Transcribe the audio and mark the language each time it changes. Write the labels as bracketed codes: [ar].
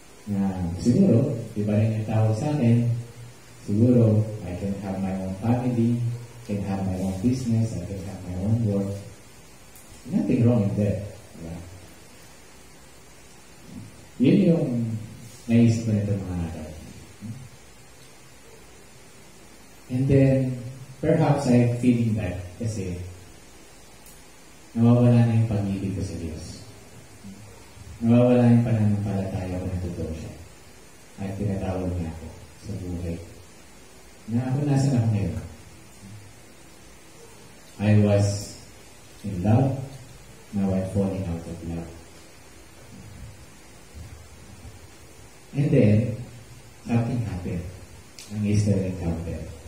[tl] Na siguro, iba rin yung tawag sa akin, siguro, [en] I can have my own family, can have my own business, I can have my own work. Nothing wrong in that. Yeah. [tl] Yun yung naisip ko nito mga araw. [en] And then, perhaps I'm feeling that [tl] kasi nawawala na yung pag-ibig ko sa Diyos. Nawawala yung pananampalataya ko na totoo siya. At tinatawag niya ako sa buhay. Na ako nasan ako ngayon. [en] I was in love, now I'm falling out of love. And then, something happened. [tl] Ang Easter encounter.